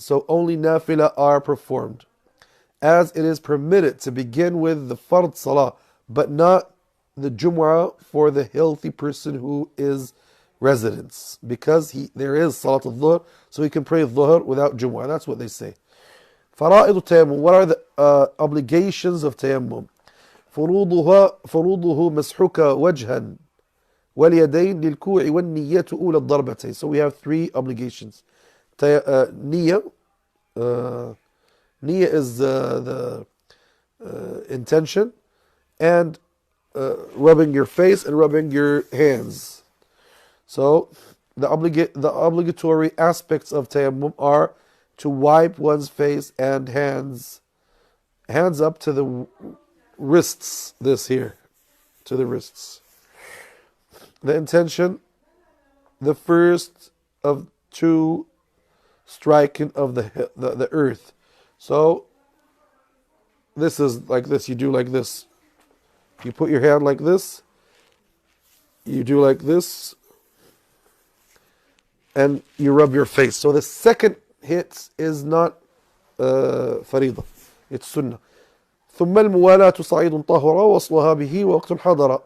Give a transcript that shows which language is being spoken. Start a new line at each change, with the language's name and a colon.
English: So only nafila are performed, as it is permitted to begin with the fard salah, but not the Jumu'ah for the healthy person who is residence, because there is salat al-dhuhr, so he can pray dhuhr without Jumu'ah. That's what they say. Fara'id tayammum. What are the obligations of tayammum?
Arabic: فروضه مسحك وجها واليدين للكوع والنية أولى الضربتين.
English: So we have three obligations. Niyyah. Niyyah is the intention, and rubbing your face and rubbing your hands. So the obligatory aspects of tayammum are to wipe one's face and hands up to the wrists, this here, to the wrists. The intention, the first of two striking of the earth. So this is like this. You do like this. You put your hand like this. You do like this. And you rub your face. So the second hit is not فريضة. It's sunnah.
Arabic: ثم الموالاة صعيد طهر وصلها به وقت حضر.